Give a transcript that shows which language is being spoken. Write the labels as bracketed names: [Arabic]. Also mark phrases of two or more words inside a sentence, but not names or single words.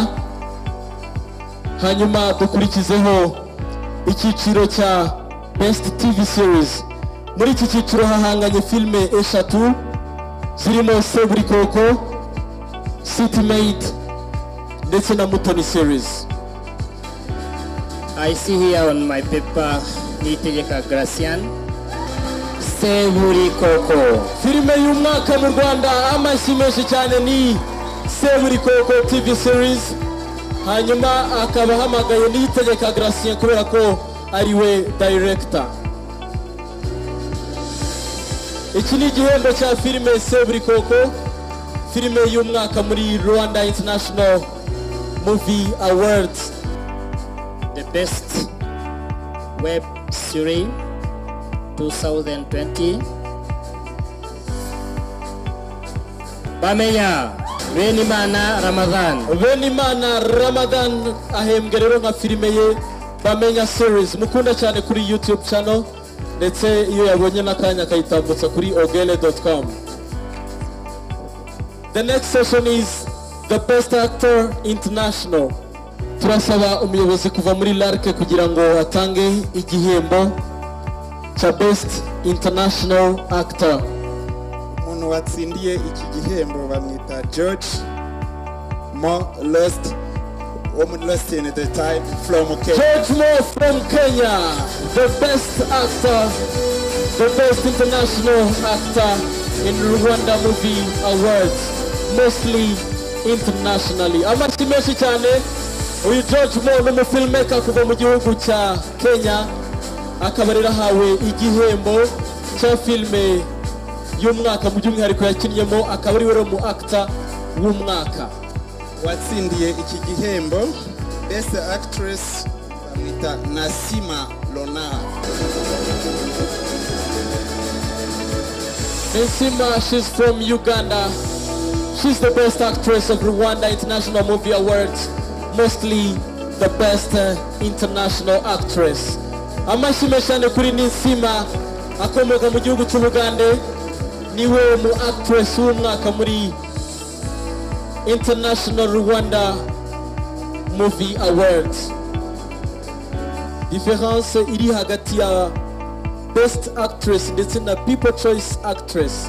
[Kinyarwanda] Hanyuma dukurikizeho icyiciro cya [English] Best TV Series. [Kinyarwanda] Muri iki cyiciro hahanganye filme eshatu zirimo Seburikoko, City Maid ndetse na Mutoni Series. [English] I see here on my paper Niyitegeka Gracian, Seburikoko. [Kinyarwanda] Filme y'umwaka mu Rwanda amashimeshe cyane ni Seburikoko TV Series. Hanyuma akaba hamagaye Niyitegeka Gracian kubera ko ariwe director. Iki ni igihembo cya filme Seburikoko, filme y'umwaka muri Rwanda International Movie Awards. [English] The best web series 2020. [Kinyarwanda] Bamenya Benimana Ramadan ahembwe rero nka filme ye Bamenya series. Mukunda cyane kuri [English] YouTube channel [Kinyarwanda] ndetse iyo yabonye nakanya kayitambutsa kuri ogele.com. [English] The next session is the best actor international. [Kinyarwanda] Turasaba umuyobozi kuva muri Larke kugira ngo atange igihembo cha [English] best international actor. [Kinyarwanda] Umuntu watsindiye iki gihembo bamwita George Mo [English] Lost in the time from Kenya. George Mo from Kenya, the best actor, the best international actor in Rwanda Movie Awards, mostly internationally. [Kinyarwanda] Amashimwe cyane uyu George Mo ni filmmaker kuva mu gihugu cya Kenya, akabarira hawe igihembo cya filme y'umwaka mu by'umwihariko yakinnyemo, akaba ari we mu actor w'umwaka. Watsindiye iki gihembo [English] best actress [Kinyarwanda] bamwita Nasima Lona. Nasima, [English] she's from Uganda. She's the best actress of Rwanda International Movie Awards, mostly the best international actress. [Kinyarwanda] Amashimwe cyane kuri Nasima akomoka mu gihugu cy'Ubugande, niwe mu actress w'umwaka muri International Rwanda Movie Awards. Difference iri hagati ya [English] Best Actress [Kinyarwanda] ndetse na [English] People Choice Actress.